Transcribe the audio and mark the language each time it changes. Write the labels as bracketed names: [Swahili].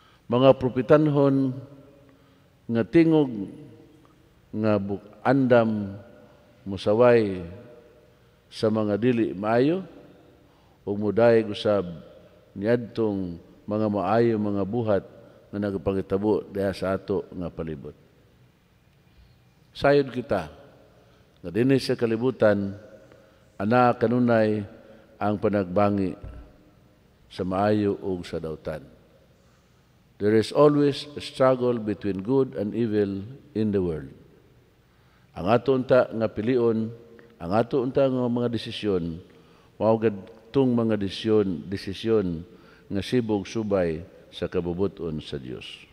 [Cebuano] Mga propetanhon nga tingog nga andam musaway sa mga dili maayo ug mudayeg usab niadtong mga maayo mga buhat nga nagapangitabo diha sa ato nga palibot. Sayod kita nga dinhi sa kalibutan ana kanunay ang panagbangi sa maayo ug sa dawtan. [English] There is always a struggle between good and evil in the world. [Cebuano] Ang ato unta nga pilion, ang ato unta nga mga desisyon, mao gadtong mga desisyon nga sibog subay sa kabubuton sa Dios.